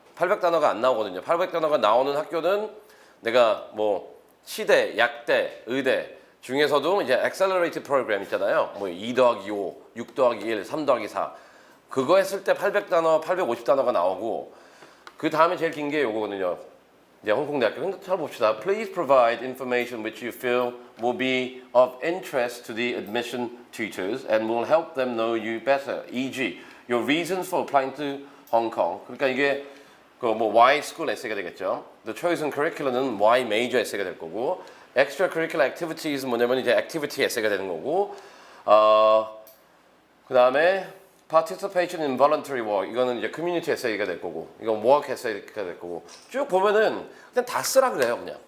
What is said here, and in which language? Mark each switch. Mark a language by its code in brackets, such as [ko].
[ko] 800단어가 안 나오거든요. 800단어가 나오는 학교는 내가 뭐 치대, 약대, 의대 중에서도 이제 accelerated program 있잖아요. 뭐 2 더하기 5, 6 더하기 1, 3 더하기 4. 그거 했을 때 800단어, 850단어가 나오고, 그 다음에 제일 긴 게 요거거든요. 이제 홍콩 대학교. 근데 잘 봅시다. [en] Please provide information which you feel will be of interest to the admission tutors and will help them know you better. E.g. your reasons for applying to Hong Kong. [ko] 그러니까 이게 Y school 에세이가 되겠죠. [en] The chosen curriculum [ko] 은 Y major 에세이가 될 거고, [en] extracurricular activities [ko] 는 뭐냐면 이제 activity 에세이가 되는 거고, 그 다음에 [en] participation in voluntary work [ko] 이거는 이제 community 에세이가 될 거고, 이건 work 에세이가 될 거고, 쭉 보면은 그냥 다 쓰라 그래요.